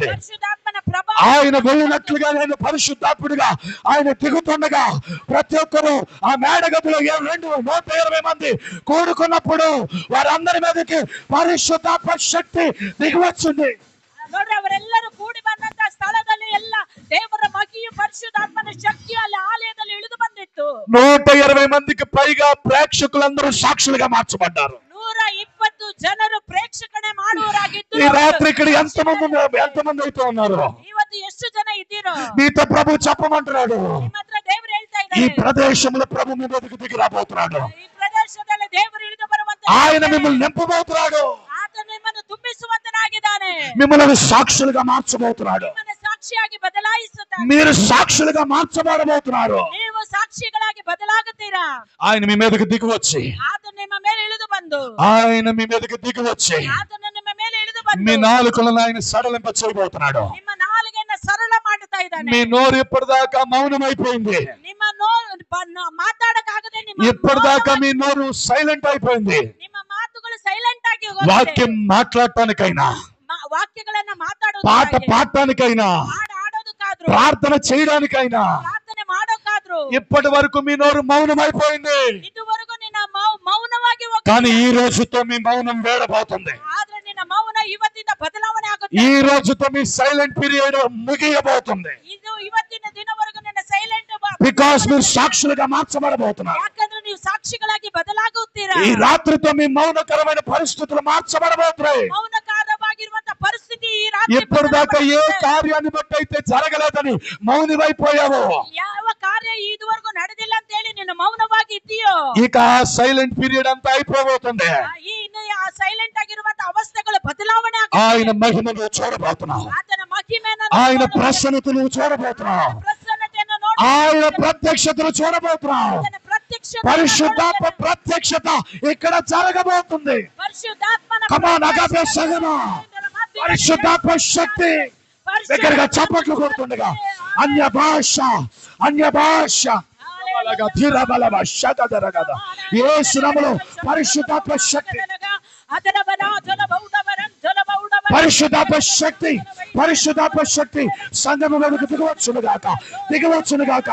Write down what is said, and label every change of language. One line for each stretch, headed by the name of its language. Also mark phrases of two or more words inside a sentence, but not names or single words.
Kannada: ಪರಿಶುದ್ಧಾತ್ಮನ ಪ್ರಭಾವ
Telugu: ఆయన వెళ్ళినట్లుగా ఆయన పరిశుద్ధాత్ముడిగా ఆయన దిగుతుండగా ప్రతి ఒక్కరు ఆ మేడగదిలో 120 మంది కూడుకున్నప్పుడు వారందరి మీదకి పరిశుద్ధాత్మ శక్తి దిగి వచ్చింది.
Kannada: ನೋಡ್ರಿ ಅವರೆಲ್ಲರೂ ಕೂಡಿ ಬಂದಂತ ಸ್ಥಳದಲ್ಲಿ ಎಲ್ಲ ದೇವರ ಮಹಿಮೆಯು ಪರಿಶುದ್ಧಾತ್ಮನ ಶಕ್ತಿ ಅಲ್ಲಿ ಆಲಯದಲ್ಲಿ ಇಳಿದು ಬಂದಿತ್ತು.
Telugu: 120 మందికి పైగా ప్రేక్షకులందరూ సాక్షులుగా మార్చబడ్డారు.
Kannada: 120 ಜನರು ಪ್ರೇಕ್ಷಕಣೆ ಮಾಡುವರಾಗಿದ್ದು.
Telugu: ఈ రాత్రి ఇక్కడ ఎంతమంది అయితే ఉన్నారు?
Kannada: ಇವತ್ತು ಎಷ್ಟು ಜನ ಇದ್ದೀರೋ?
Telugu: మీతో ప్రభు చెప్పమంటున్నాడు.
Kannada: ನಿಮ್ಮ ಹತ್ರ ದೇವರು ಹೇಳ್ತಾ
Telugu: ఈ
Kannada: ಇದ್ದಾರೆ,
Telugu: ప్రదేశంలో ప్రభు మీ మీదకి దిగి రాబోతున్నాడు.
Kannada: ಈ ಪ್ರದೇಶದಲ್ಲಿ ದೇವರು ಇಳಿದು ಬರುವಂತ
Telugu: ఆయన మిమ్మల్ని నింపబోతున్నాడు.
Kannada: ಆತ ನಿಮ್ಮನ್ನು ತುಂಬಿಸುವಂತನಾಗಿದ್ದಾನೆ.
Telugu: మిమ్మల్ని సాక్షులుగా మార్చబోతున్నాడు.
Kannada: ನಿಮ್ಮನ್ನು ಸಾಕ್ಷಿಯಾಗಿ ಬದಲಾಯಿಸುತ್ತಾನೆ.
Telugu: మీరు సాక్షులుగా మార్చబడబోతున్నారు.
Kannada: ನೀವು ಸಾಕ್ಷಿಗಳಾಗಿ ಬದಲಾಗುತ್ತೀರಾ.
Telugu: ఆయన మీ మీదకి దిగి వచ్చి
Kannada: ಆತ ನಿಮ್ಮ ಮೇಲೆ ಇಳಿದು ಬಂದು
Telugu: ఆయన మీ మీదకి దిగి వచ్చి
Kannada: ಆತನು ನಿಮ್ಮ ಮೇಲೆ ಇಳಿದು
Telugu: మీ
Kannada: ಬಂದು
Telugu: నాలుకలను ఆయన సడలింప చేయబోతున్నాడు.
Kannada: ನಿಮ್ಮ ನಾಲಿಗೆಯನ್ನು ಸರಳ ಮಾಡುತ್ತಾ ಇದ್ದಾನೆ.
Telugu: మీ నోరు ఇప్పటిదాకా మౌనమైపోయింది.
Kannada: ನಿಮ್ಮ ಮಾತಾಡಕ್ಕಾಗದೆ ನಿಮ್ಮ
Telugu: ఇప్పటిదాకా మీ నోరు సైలెంట్ అయిపోయింది.
Kannada: ನಿಮ್ಮ ಮಾತುಗಳು ಸೈಲೆಂಟ್ ಆಗಿ ಹೋಗಿದೆ.
Telugu: వాక్యం మాట్లాడటానికైనా,
Kannada: ವಾಕ್ಯಗಳನ್ನ
Telugu: పాట
Kannada: ಮಾತಾಡೋದಕ್ಕಾಗಿ,
Telugu: పాడటానికైనా,
Kannada: ಹಾಡು ಹಾಡೋದಕ್ಕಾದ್ರೂ,
Telugu: ప్రార్థన చేయడానికైనా
Kannada: ಪ್ರಾರ್ಥನೆ ಮಾಡೋಕ್ಕಾದ್ರೂ
Telugu: ఇప్పటి వరకు మీ నోరు మౌనమైపోయింది.
Kannada: ಇದುವರೆಗೂ ನಿನ್ನ ಮೌನವಾಗಿ
Telugu: కానీ
Kannada: ಹೋಗಿದೆ.
Telugu: ఈ రోజుతో మీ మౌనం వేడబోతుంది.
Kannada: ಆದ್ರೆ ನಿನ್ನ ಮೌನ ಇವತ್ತಿಂದ ಬದಲಾವಣೆ ಆಗುತ್ತೆ.
Telugu: ఈ రోజుతో మీ
English: silent period
Telugu: ముగియబోతుంది.
Kannada: ಇದು ಇವತ್ತಿನ ದಿನವರೆಗೂ ನಿನ್ನ ಸೈಲೆಂಟ್
Telugu: బికాస్ మీరు సాక్షులుగా మార్చబడబోతున్నారు.
Kannada: ಯಾಕಂದ್ರೆ ನೀವು ಸಾಕ್ಷಿಗಳಾಗಿ ಬದಲಾಗುತ್ತೀರಾ.
Telugu: ఈ రాత్రితో మీ మౌనకరమైన పరిస్థితులు మార్చబడబోతున్నాయి.
Kannada: ಮೌನಕಾರವಾಗಿರುವಂತ ಪರಿಸ್ಥಿತಿ ಈ ರಾತ್ರಿ
Telugu: ఇప్పటిదాకా ఏ
Kannada: ಬದಲಾಗುತ್ತೆ.
Telugu: కార్యాన్ని బట్టి అయితే జరగలేదని మౌనివైపోయావో,
Kannada: ಯಾವ ಕಾರ್ಯ ಇದುವರೆಗೂ ನಡೆದಿಲ್ಲ ಅಂತ ಹೇಳಿ ನೀನು ಮೌನವಾಗಿ ಇದ್ದೀಯೋ,
Telugu: ఇక
English: silent period
Telugu: అంతా అయిపోబోతుంది.
Kannada: ಈ ಸೈಲೆಂಟ್ ಆಗಿರುವಂತ ಅವಸ್ಥೆಗಳು ಬದಲಾವಣೆ
Telugu: ఆయన
Kannada: ಆಗುತ್ತೆ.
Telugu: మహిమను చూడబోతున్నావు.
Kannada: ಆತನ ಮಹಿಮೆಯನ್ನು
Telugu: ఆయన
Kannada: ನೋಡು.
Telugu: ప్రసన్నతను చూడబోతున్నావు.
Kannada: ಪ್ರಸನ್ನತೆಯನ್ನು ನೋಡು.
Telugu: ఆయన ప్రత్యక్షతను చూడబోతున్నావు.
Kannada: ಆತನ ಪ್ರತ್ಯಕ್ಷತೆಯನ್ನು
Telugu: పరిశుద్ధాత్మ
Kannada: ನೋಡು.
Telugu: ప్రత్యక్షత ఇక్కడ జరగబోతుంది. పరిశుద్ధాత్మನ కమాన్ అగాపే సగమ పరిశుద్ధాత్మ శక్తి దగ్గరగా చప్పట్లు కొడుతుండగా అన్య భాష యేసు నామములో పరిశుద్ధాత్మ శక్తి, పరిశుద్ధాత్మ శక్తి, పరిశుద్ధాత్మ శక్తి సంఘము మీదకు దిగవచ్చును గాక.